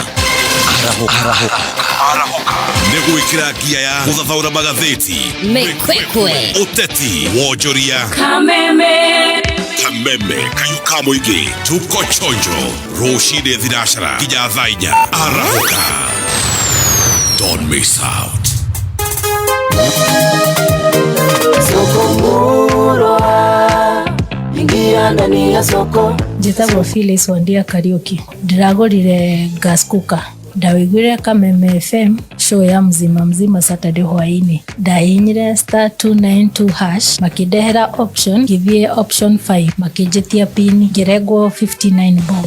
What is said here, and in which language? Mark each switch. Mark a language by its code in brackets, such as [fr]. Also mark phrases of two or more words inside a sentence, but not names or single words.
[ki] Arahuka nĩ gwĩkĩra ngia ya gũthathaũra magathĩti, mĩkwekwe, ũteti, wonjoria. Kameme Kameme kayuka muingi [sw] tuko chonjo [ki] roshide thirashara kinya thainya arahuka. [en] Don't miss out. [sw] Soko Murwa, ingia ndani ya soko. [ki] Njĩtagwo Phyllis Wandia Kariuki. Ndĩragũrire gas cooker. Ndawĩiguire Kameme [en] FM show [ki] ya mzima Saturday hwainĩ. Ndahihinyire *292# makĩndehera option ngĩthiĩ option 5 makĩnjĩtia pin ngĩrengwo 59 bob.